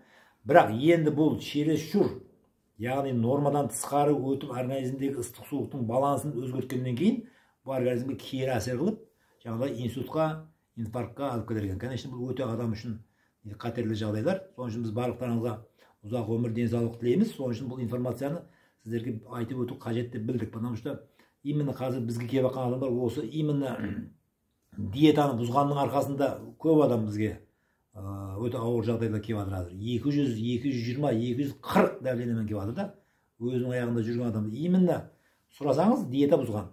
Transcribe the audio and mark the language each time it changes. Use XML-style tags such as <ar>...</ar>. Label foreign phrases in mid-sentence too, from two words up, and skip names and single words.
<kk>Бірақ енді бұл чересчур, яғни нормадан тысқары өтіп, организмдегі ыстық суықтың балансын өзгерткеннен кейін, бұл организмге кері әсер қылып, жаңағыдай инсультқа, инфарктқа алып келер екен. Конечно, бұл өте адам үшін қатерлі жағдайлар. Соның үшін біз барлықтарыңызға ұзақ өмір, денсаулық тілейміз. Соның үшін бұл информацияны сіздерге айтып өту қажет деп білдік.</kk> <ru>Потому что именно</ru> <kk>қазір бізге келіп жатқан адамдар осы именно диетаны бұзғанның арқасында көп адам бізге өте ауыр жағдайда келіп жатыр. 200, 220, 240 дәрежемен келіп жатыр да. Өзінің аяғында жүрген адам. Именно сұрасаңыз, диета бұзған.</kk>